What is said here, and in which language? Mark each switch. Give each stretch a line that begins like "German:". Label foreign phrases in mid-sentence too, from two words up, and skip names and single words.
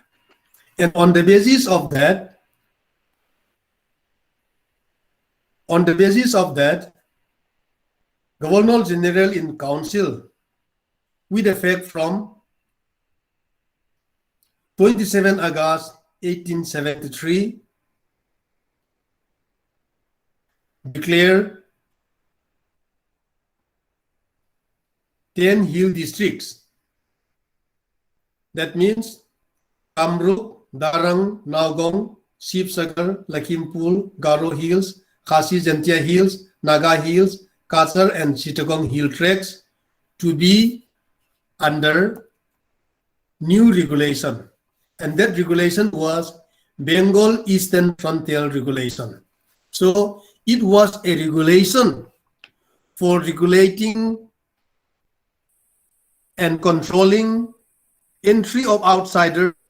English: And on the basis of that, Governor General in Council, with effect from 27 August 1873, declared 10 hill districts. That means Kamrup, Darang, Naugong, Shivsagar, Lakhimpur, Garo Hills, Khasi Jantia Hills, Naga Hills, Kasar and Chittagong Hill tracts to be under new regulation. And that regulation was Bengal Eastern Frontier Regulation. So it was a regulation for regulating and controlling entry of outsiders.